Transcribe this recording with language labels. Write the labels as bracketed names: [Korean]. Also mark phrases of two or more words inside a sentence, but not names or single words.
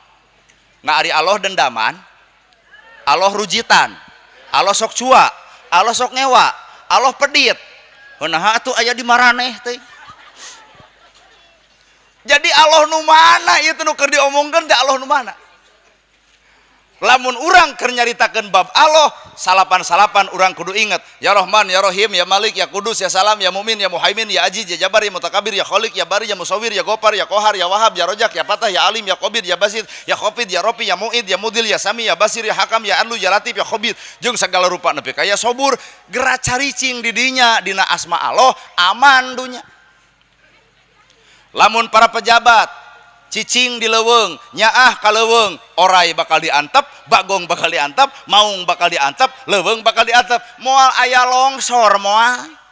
[Sundanese] Nah ari Allah dendaman, Allah rujitan, Allah sok cua, Allah sok ngewa, Allah pedit. Heunaha atuh aya di maraneh teh. Jadi Allah nu mana ieu teh nu keur diomongkeun teh Allah nu mana? Lamun urang keur nyaritakeun bab Allah, salapan-salapan urang kudu inget, [Arabic] يا رحمن، يا رحيم، يا ملك، يا قدوس، يا سلام، يا مؤمن، يا مهيمن، يا عزيز، يا جبار، يا متكبر، يا خالق، يا بارئ، يا مصور، يا غفار، يا قهار، يا وهاب، يا رزاق، يا فتاح، يا عليم، يا قابض، يا باسط، يا خافض، يا رافع، يا معيد، يا مذل، يا سميع، يا بصير، يا حكم، يا عدل، يا لطيف، يا خبير, [Sundanese] jeung sagala rupa nepi ka [Arabic] يا صبور, [Sundanese] geura caricing di dinya dina [Arabic] أسماء الله [Sundanese] aman dunya. Lamun para pejabat cicing di leuweung, nyaah ka leuweung, orai bakal diantep, bagong bakal diantep, maung bakal diantep, leuweung bakal diantep, moal aya longsor moal.